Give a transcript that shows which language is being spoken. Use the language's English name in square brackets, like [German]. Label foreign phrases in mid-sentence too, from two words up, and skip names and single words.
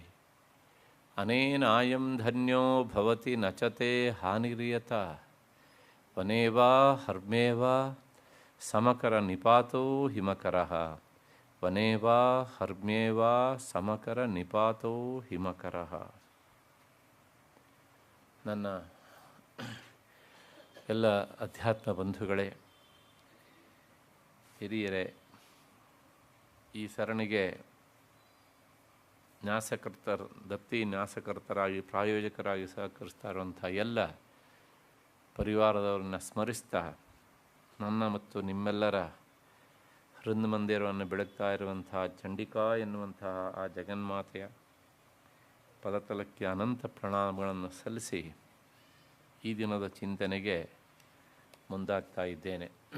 [Sanskrit] ಅನೇನಾಯಂ ಧನ್ಯೋ ಭವತಿ ನಚತೆ ಹಾನಿರಿಯತ ವನೇವಾ ಹರ್ಮೇವಾ ಸಮಕರ ನಿಪಾತೋ ಹಿಮಕರಃ ವನೇವಾ ಹರ್ಮ್ಯೇವಾ ಸಮಕರ ನಿಪಾತೋ ಹಿಮಕರಃ. [Kannada] ನನ್ನ ಎಲ್ಲ ಅಧ್ಯಾತ್ಮ ಬಂಧುಗಳೇ, ಹಿರಿಯರೇ, ಈ ಸರಣಿಗೆ ದತ್ತಿ ನ್ಯಾಸಕರ್ತರಾಗಿ ಪ್ರಾಯೋಜಕರಾಗಿ ಸಹಕರಿಸ್ತಾ ಇರುವಂಥ ಎಲ್ಲ ಪರಿವಾರದವರನ್ನು ಸ್ಮರಿಸ್ತಾ, ನನ್ನ ಮತ್ತು ನಿಮ್ಮೆಲ್ಲರ ಹೃನ್ಮಂದಿರವನ್ನು ಬೆಳಗ್ತಾ ಇರುವಂತಹ ಚಂಡಿಕಾ ಎನ್ನುವಂತಹ ಆ ಜಗನ್ಮಾತೆಯ ಪದತಲಕ್ಕೆ ಅನಂತ ಪ್ರಣಾಮಗಳನ್ನು ಸಲ್ಲಿಸಿ ಈ ದಿನದ ಚಿಂತನೆಗೆ ಮುಂದಾಗ್ತಾ ಇದ್ದೇನೆ.